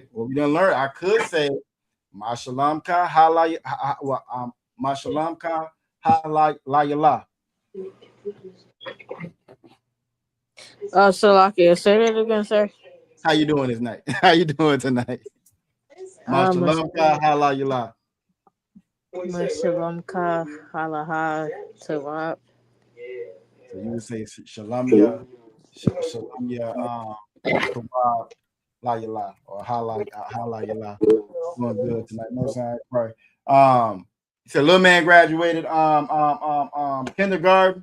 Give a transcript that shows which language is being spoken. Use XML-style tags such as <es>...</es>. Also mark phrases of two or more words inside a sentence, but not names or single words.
<en>What we done learned, I could say,</en> <he>Mashalamka Mashalamka Halayala. Salaki,</he> <en>say that again, sir. How you doing tonight? How you doing tonight?</en> <he>Mashallah, hala yala. Mashalom ka halaha tawab.</he> <en>So you would say</en> <he>Shalamia, Shalamia, Tawab, La Yala,</he> <en>or</en> <he>Hala Yala.</he> <en>Doing good tonight. No sign. Right. He said little man graduated kindergarten.</en>